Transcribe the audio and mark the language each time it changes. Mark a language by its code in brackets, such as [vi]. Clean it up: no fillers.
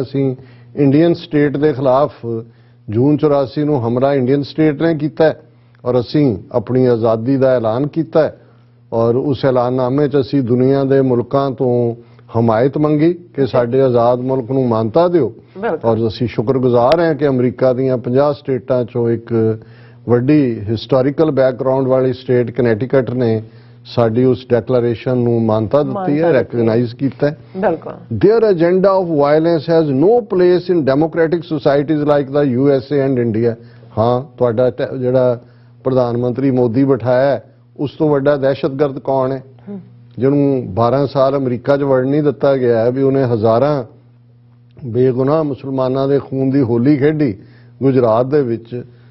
[pa] ਅਸੀਂ Indian state ਦੇ ਖਿਲਾਫ ਜੂਨ 84 ਨੂੰ ਹਮਲਾ ਇੰਡੀਅਨ ਸਟੇਟ ਨੇ ਕੀਤਾ ਔਰ ਅਸੀਂ ਆਪਣੀ ਆਜ਼ਾਦੀ ਦਾ ਐਲਾਨ ਕੀਤਾ ਔਰ ਉਸ ਐਲਾਨਨਾਮੇ 'ਚ ਅਸੀਂ ਦੁਨੀਆ ਦੇ ਮੁਲਕਾਂ ਤੋਂ ਹਮਾਇਤ ਮੰਗੀ ਕਿ ਸਾਡੇ ਆਜ਼ਾਦ ਮੁਲਕ ਨੂੰ ਮਾਨਤਾ ਦਿਓ ਔਰ ਅਸੀਂ ਸ਼ੁਕਰਗੁਜ਼ਾਰ ਹਾਂ ਕਿ ਅਮਰੀਕਾ ਦੀਆਂ 50 ਸਟੇਟਾਂ 'ਚੋਂ ਇੱਕ ਵੱਡੀ ਹਿਸਟੋਰੀਕਲ ਬੈਕਗ੍ਰਾਉਂਡ ਵਾਲੀ ਸਟੇਟ ਕਨੈਟੀਕਟ ਨੇ ਸਾਡੀ ਉਸ ਡੈਕਲੇਰੇਸ਼ਨ ਨੂੰ ਮਾਨਤਾ ਦਿੱਤੀ ਹੈ, ਰੈਕਗਨਾਈਜ਼ ਕੀਤਾ ਹੈ। ਬਿਲਕੁਲ। [en] There agenda of violence has no place in democratic societies like the USA and India. [pa] ਹਾਂ, ਤੁਹਾਡਾ ਜਿਹੜਾ ਪ੍ਰਧਾਨ ਮੰਤਰੀ ਮੋਦੀ ਬਿਠਾਇਆ ਉਸ ਤੋਂ ਵੱਡਾ ਦਹਿਸ਼ਤਗਰਦ ਕੌਣ ਹੈ ਜਿਹਨੂੰ 12 ਸਾਲ ਅਮਰੀਕਾ 'ਚ ਵੜਨ ਨਹੀਂ ਦਿੱਤਾ ਗਿਆ ਹੈ? ਵੀ ਉਹਨੇ ਹਜ਼ਾਰਾਂ ਬੇਗੁਨਾਹ ਮੁਸਲਮਾਨਾਂ ਦੇ ਖੂਨ ਦੀ ਹੋਲੀ ਖੇਡੀ ਗੁਜਰਾਤ ਦੇ ਵਿੱਚ।